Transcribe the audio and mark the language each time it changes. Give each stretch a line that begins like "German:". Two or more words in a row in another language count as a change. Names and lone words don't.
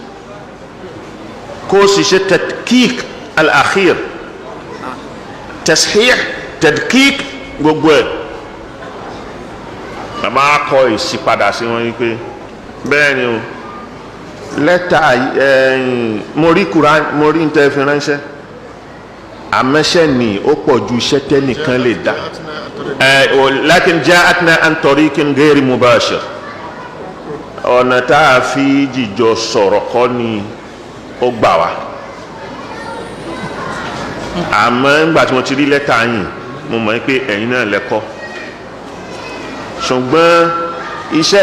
Yoruba: kó sì ṣe
Arabic: تدقيق الآخر تصحيح تدقيق
Yoruba: gbogbo ẹ̀ bàbá kọ ìsípadà sí wọn wípé bẹ́ẹ̀ ni o lẹ́tà mo rí Kùránì mo rí níta fi ránṣẹ́ àmẹ́ṣẹ́ ni ó pọ̀ ju iṣẹ́ tẹ́nìkan lè dá
Arabic: لكن جاءتنا عن طريق غير مباشر
Yoruba: ọ̀nà tá a fi jìjọ sọ̀rọ̀ kọ́ ni ó gbà wá àmọ́ nígbà tí mo ti rí lẹ́tà yìí mo mọ̀ pé ẹ̀yin náà lẹ́kọ́ ṣùgbọ́n iṣẹ́